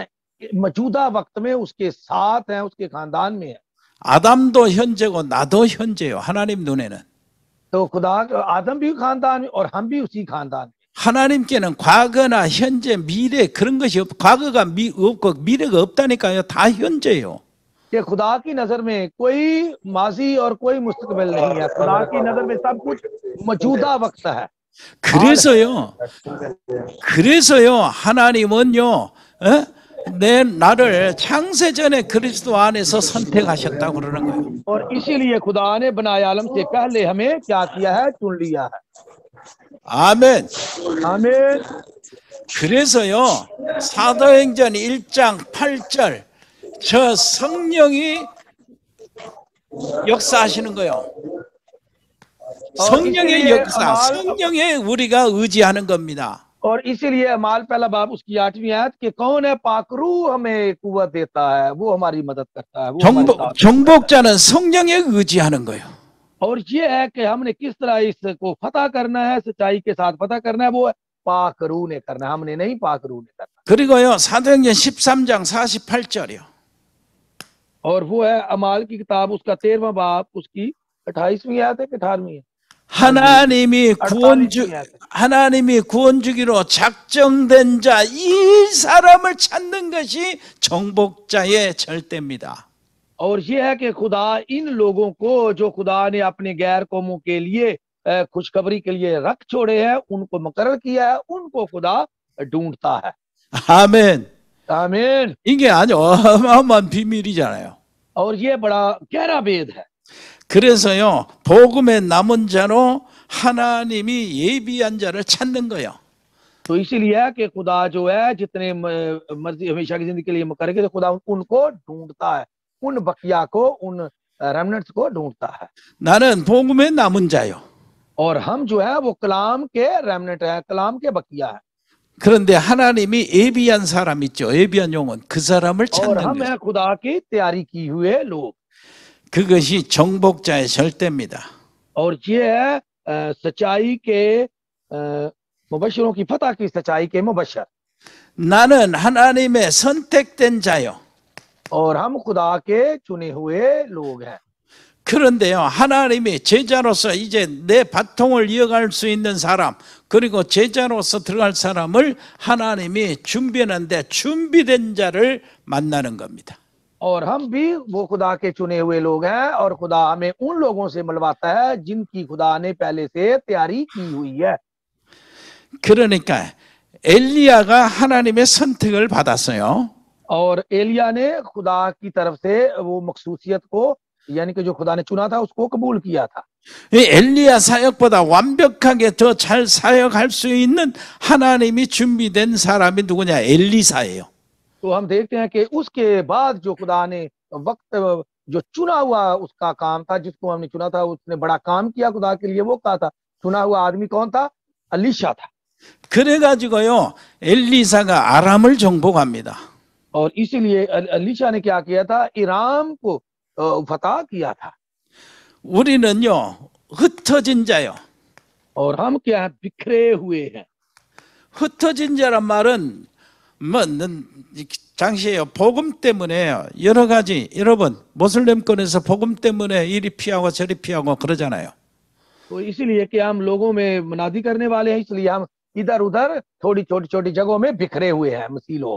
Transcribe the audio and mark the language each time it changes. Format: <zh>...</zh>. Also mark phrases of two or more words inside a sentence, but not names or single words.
<ur>موجودہ وقت میں اس کے ساتھ ہیں، اس کے خاندان میں ہے.</ur> <ko>아담도 현재고 나도 현재요. 하나님 눈에는.</ko> <ur>تو خدا آدم بھی خاندان میں اور ہم بھی اسی خاندان میں.</ur> <ko>하나님께는 과거나 현재, 미래 그런 것이 과거가 없고 미래가 없다니까요. 다 현재요.</ko> <ur>کہ خدا کی نظر میں کوئی ماضی اور کوئی مستقبل نہیں ہے. خدا کی نظر میں سب کچھ موجودہ وقت ہے.</ur> <ko>그래서요 하나님은요 나를 창세 전에 그리스도 안에서 선택하셨다고 그러는 거예요.</ko> <ur>اور اسی لیے خدا نے بنائے عالم سے پہلے ہمیں کیا کیا ہے? چن لیا ہے.</ur> <ko>아멘.</ko> <ur>آمین.</ur> <ko>그래서요 사도행전 1장 8절 저 성령이 역사하시는 거예요. 성령의 역사, 성령에 우리가 의지하는 겁니다.</ko> <ur>اور اسی لیے اعمال پہلا باب اس کی 8ویں آیت کہ کون ہے پاکرو ہمیں قوت دیتا ہے، وہ ہماری مدد کرتا ہے، وہ ہمارے ساتھ.</ur> <ko>정복자는 성령에 의지하는 거예요.</ko> <ur>اور یہ ہے کہ ہم نے کس طرح اس کو فتح کرنا ہے، سچائی کے ساتھ فتح کرنا ہے، وہ پاکرو نے کرنا ہے، ہم نے نہیں، پاکرو نے کرنا.</ur> <ko>그리고요 사도행전 13장 48절이요.</ko> <ur>اور وہ ہے اعمال کی کتاب اس کا 13واں باب اس کی 28ویں آیت ہے کہ 18ویں ہے?</ur> <ko>하나님이 구원 주기로 작정된 자 이 사람을 찾는 것이 정복자의 절대입니다.</ko> <ur>اور یہ ہے کہ خدا ان لوگوں کو جو خدا نے اپنے غیر قوموں کے لیے خوشخبری کے لیے رکھ چھوڑے ہیں، ان کو مقرر کیا ہے، ان کو خدا ڈھونڈتا ہے.</ur> <ko>아멘.</ko> <ur>آمین.</ur> <ko>이게 아주 어마어마한 비밀이잖아요.</ko> <ur>اور یہ بڑا گہرا بھید ہے.</ur> <ko>그래서요 복음의 남은 자로 하나님이 예비한 자를 찾는 거예요.</ko> <ur>تو اسی لیے ہے کہ خدا جو ہے جتنے مرضی ہمیشہ کی زندگی کے لیے مقرر کیے، تو خدا ان کو ڈھونڈتا ہے، ان بقیہ کو، ان ریمننٹس کو ڈھونڈتا ہے.</ur> <ko>나는 복음의 남은 자요.</ko> <ur>اور ہم جو ہے وہ کلام کے ریمننٹ ہے، کلام کے بقیہ ہے.</ur> <ko>그런데 하나님이 예비한 사람 있죠. 예비한 영혼. 그 사람을</ko> <ur>اور</ur> <ko>찾는</ko> <ur>ہم</ur> <ko>거예요.</ko> <ur>ہے خدا کی تیاری کی ہوئے لوگ.</ur> <ko>그것이 정복자의 절대입니다.</ko> <ur>اور یہ ہے سچائی کے مبشروں کی فتح کی سچائی کے مبشر.</ur> <ko>나는 하나님의 선택된 자요.</ko> <ur>اور ہم خدا کے چنے ہوئے لوگ ہیں.</ur> <ko>그런데요 하나님이 제자로서 이제 내 바통을 이어갈 수 있는 사람, 그리고 제자로서 들어갈 사람을 하나님이 준비하는데 준비된 자를 만나는 겁니다.</ko> <ur>اور ہم بھی وہ خدا کے چنے ہوئے لوگ ہیں، اور خدا ہمیں ان لوگوں سے ملواتا ہے جن کی خدا نے پہلے سے تیاری کی ہوئی ہے.</ur> <ko>그러니까 엘리야가 하나님의 선택을 받았어요.</ko> <ur>اور ایلیاہ نے خدا کی طرف سے وہ مخصوصیت کو، یعنی کہ جو خدا نے چنا تھا، اس کو قبول کیا تھا.</ur> <ko>이 엘리야 사역보다 완벽하게 더 잘 사역할 수 있는 하나님이 준비된 사람이 누구냐? 엘리사예요.</ko> <ur>تو ہم دیکھتے ہیں کہ اس کے بعد جو خدا نے وقت جو چنا ہوا اس کا کام تھا، جس کو ہم نے چنا تھا، اس نے بڑا کام کیا خدا کے لیے. وہ کہا تھا، چنا ہوا آدمی کون تھا? الیشع تھا.</ur> <ko>그래가지고요 엘리사가 아람을 정복합니다.</ko> <ur>اور اسی لیے الیشع نے کیا کیا تھا? ارام کو فتح کیا تھا.</ur> <ko>우리는요 흩어진 자요.</ko> <ur>اور ہم کیا ہے؟ بکھرے ہوئے ہیں.</ur> <ko>흩어진 자란 말은 뭐 당시에요 복음 때문에 여러 가지, 여러분 모슬렘권에서 복음 때문에 이리 피하고 저리 피하고 그러잖아요.</ko> <ur>تو اسی لیے کہ ہم لوگوں میں منادی کرنے والے ہیں، اس لیے ہم ادھر ادھر تھوڑی چھوٹی چھوٹی جگہوں میں بکھرے ہوئے ہیں مسیح لوگ.</ur>